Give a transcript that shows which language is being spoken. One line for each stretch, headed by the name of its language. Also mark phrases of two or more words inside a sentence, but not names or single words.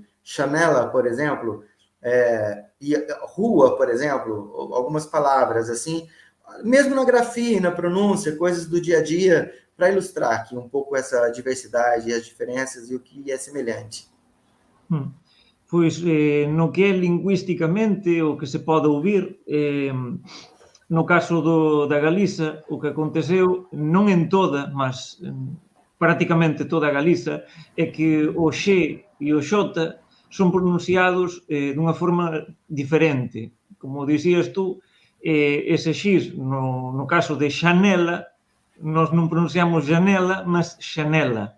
Portuguese: Chanela, por exemplo, e rua, por exemplo, algumas palavras assim, mesmo na grafia e na pronúncia, coisas do dia a dia, para ilustrar aqui um pouco essa diversidade, as diferenças e o que é semelhante.
Galician: Pois, no que é lingüísticamente o que se pode ouvir, no caso da Galiza, o que aconteceu, non en toda, mas prácticamente toda a Galiza, é que o X e o X son pronunciados dunha forma diferente. Como dicías tú, ese X, no caso de xanela, nós non pronunciamos janela, mas xanela.